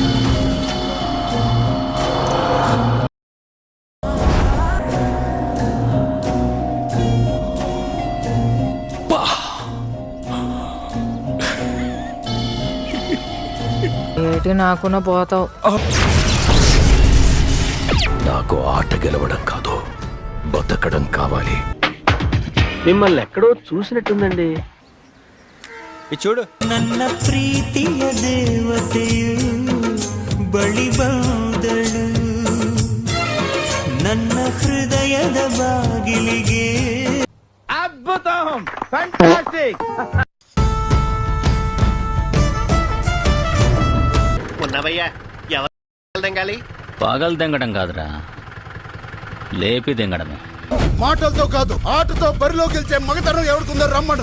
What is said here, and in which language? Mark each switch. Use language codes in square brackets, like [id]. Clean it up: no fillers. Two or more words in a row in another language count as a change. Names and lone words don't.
[te] ఏంటి నాకున్న పోతావు. నాకు ఆట గెలవడం కాదు, బతకడం కావాలి. మిమ్మల్ని ఎక్కడో చూసినట్టుందండి. చూడు. [kn] ನನ್ನ ಪ್ರೀತಿಯ ದೇವತೆಯು ಬಳಿ ಬಂದಳು, ನನ್ನ ಹೃದಯದ ಬಾಗಿಲಿಗೆ. [te] అద్భుతం, ఫ్యాంటాస్టిక్. ఉన్నావయ్యా, ఎవరు దింగాలి? పగలు దింగడం కాదురా, లేపి దింగడమే. మాటలతో కాదు, ఆటతో బరిలో గెలిచే మగతనం ఎవరికుందో రమ్మను.